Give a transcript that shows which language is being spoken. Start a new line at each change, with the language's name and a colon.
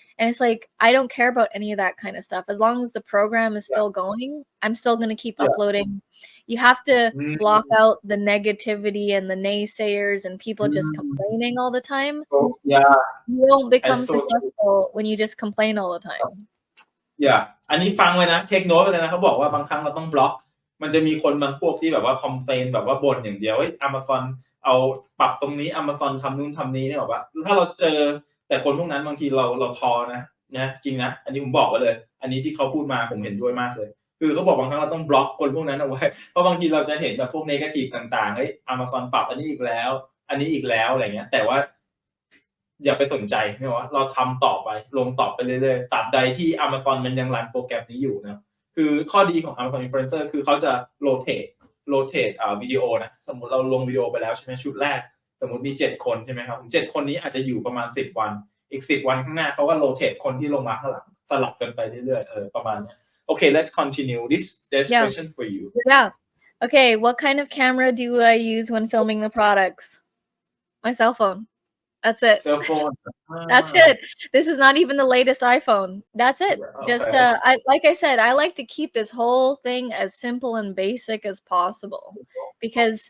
English: And it's like, I don't care about any of that kind of stuff. As long as the program is yeah, still going, I'm still going to keep yeah. uploading. You have to Mm, block out the negativity and the naysayers and people just mm. complaining all the time. So yeah, You won't that's become so true. successful when you just complain all the time.
Thai: Yeah อันนี้ฟังไว้นะ
English: take note
Thai: ไว้เลยนะเขาบอกว่าบางครั้งเราต้องบล็อกมันจะมีคนบางพวกที่แบบว่า complain แบบว่าบ่นอย่างเดียวเฮ้ย Amazon เอาปรับตรงนี้ Amazon ทำนู่นทำนี้นึกออกเปล่าถ้าเราเจอแต่คนพวกนั้นบางทีเราท้อนะจริงนะอันนี้ผมบอกไว้เลยอันนี้ที่เขาพูดมาผมเห็นด้วยมากเลยคือเขาบอกบางครั้งเราต้องบล็อกคนพวกนั้นเอาไว้เพราะบางทีเราจะเห็นแบบพวก negative ต่างๆเฮ้ย Amazon ปรับอันนี้อีกแล้วอันนี้อีกแล้วอะไรเงี้ยแต่ว่า อย่าไปสนใจนึกออกเปล่าเราทำต่อไปลงต่อไปเรื่อยๆตราบใดที่ Amazon มันยังรันโปรแกรมนี้อยู่นะคือข้อดีของ Amazon Influencer คือเขาจะ rotate วิดีโอนะสมมุติเราลงวิดีโอไปแล้วใช่ไหมชุดแรกสมมุติมี7คนใช่ไหมครับ7คนนี้อาจจะอยู่ประมาณ10วันอีก10วันข้างหน้าเขาก็ rotate คนที่ลงมาข้างหลังสลับกันไปเรื่อยๆประมาณเนี้ย
English: Okay let's continue there's Yeah. question for you Yeah. Okay, what kind of camera do I use when filming the products? My cell phone. That's it. cell phone That's it. This is not even the latest iPhone. That's it. Just okay like I said, I like to keep this whole thing as simple and basic as possible, because